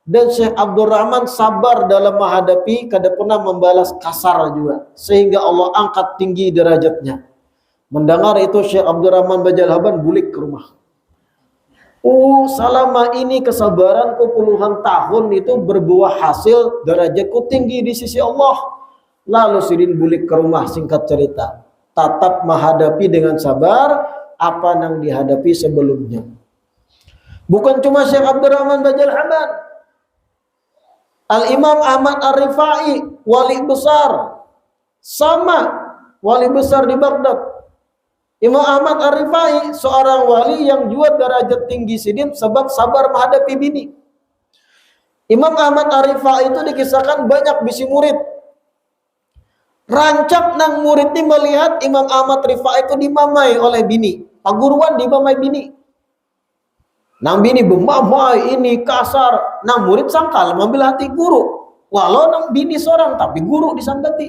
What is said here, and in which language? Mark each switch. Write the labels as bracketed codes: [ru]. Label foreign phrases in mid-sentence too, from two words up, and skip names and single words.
[id] Dan Syekh Abdurrahman sabar dalam menghadapi, kada pernah membalas kasar juga, sehingga Allah angkat tinggi derajatnya. [bjn] Mendengar itu Syekh Abdurrahman Bajalhaban bulik ke rumah. [id] Selama ini kesabaranku puluhan tahun itu berbuah hasil, derajatku tinggi di sisi Allah. [bjn] Lalu Sidin bulik ke rumah, singkat cerita, tatap menghadapi dengan sabar apa yang dihadapi sebelumnya. [id] Bukan cuma Syekh Abdurrahman Bajalhaban, Al-Imam Ahmad Ar-Rifai, wali besar, sama wali besar di Baghdad. [bjn] Imam Ahmad Ar-Rifai seorang wali yang juga derajat tinggi Sidin sebab sabar menghadapi bini. Imam Ahmad Ar-Rifai itu dikisahkan banyak bisi murid. Rancak nang murid ini melihat Imam Ahmad Rifai itu dimamai oleh bini. Paguruan dimamai bini. Nang bini bemamai ini kasar. Nang murid sangkal mengambil hati guru. Walau nang bini seorang tapi guru disangkati.